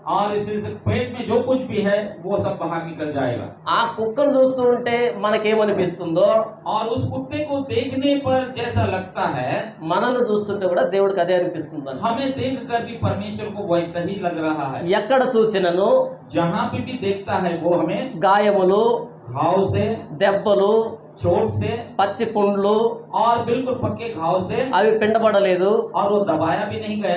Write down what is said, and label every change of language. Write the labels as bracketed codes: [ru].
[hi] और इस पेट में जो कुछ भी है वो सब बाहर निकल जाएगा। [te] ఆ కుక్కను చూస్తూ ఉంటే మనకేమనిపిస్తుందో, [hi] और उस कुत्ते को देखने पर जैसा लगता है, [te] మనల్ని చూస్తుంటే కూడా దేవుడికి అదే అనిపిస్తుంది. [hi] हमें देखकर भी परमेश्वर को वैसा ही लग रहा है। [te] ఎక్కడ చూసినను [hi] जहाँ पे भी देखता है वो हमें [te] గాయములు, [hi] घाव से, [te] దెబ్బలు, [hi] चोट से [te] పచ్చి పుండ్లు, [hi] और बिल्कुल पक्के घाव से, [te] అవి పిండబడలేదు, [hi] और वो दबाया भी नहीं गया,